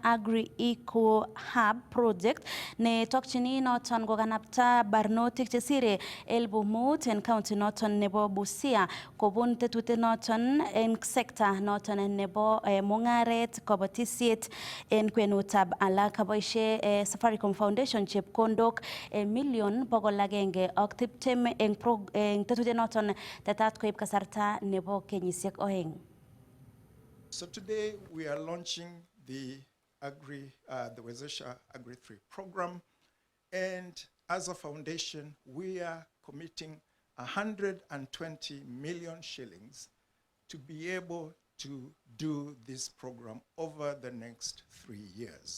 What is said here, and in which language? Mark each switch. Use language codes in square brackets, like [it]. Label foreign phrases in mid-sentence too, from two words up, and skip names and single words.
[kln] Agri Eco Hub project ne tokchini noton kokanapta barnotik chesire 5,000 en county noton nebo Busia kobun tetutiet noton en sekta noton nebo mungaret kabatisiet en kwenutab alak kaboishe Safaricom Foundation chepkondok million 100 ak tiptem eng tetutiet noton tetat koib kasarta nebo kenyisiek 2. [en] So today we are launching the Wezesha Agri 3 program, and as a foundation, we are committing 120 million shillings to be able to do this program over the next 3 years.